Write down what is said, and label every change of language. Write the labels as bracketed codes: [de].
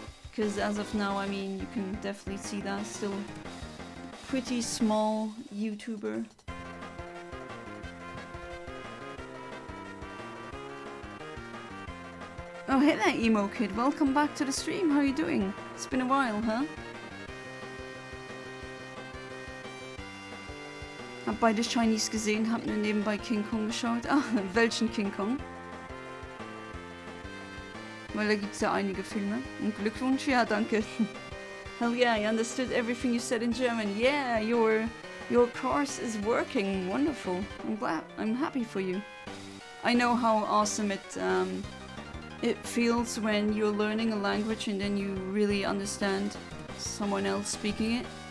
[en] Because as of now, I mean, you can definitely see that still pretty small YouTuber. Oh, hey there, Emo Kid. Welcome back to the stream. How are you doing? It's been a while, huh? [de] beide Shinies gesehen, hab nur nebenbei King Kong geschaut. Ah, welchen King Kong? Weil da gibt's ja einige Filme. Und Glückwunsch, ja, danke. [en] Hell yeah, I understood everything you said in German. Yeah, your course is working. Wonderful. I'm glad. I'm happy for you. I know how awesome it feels when you're learning a language and then you really understand someone else speaking it.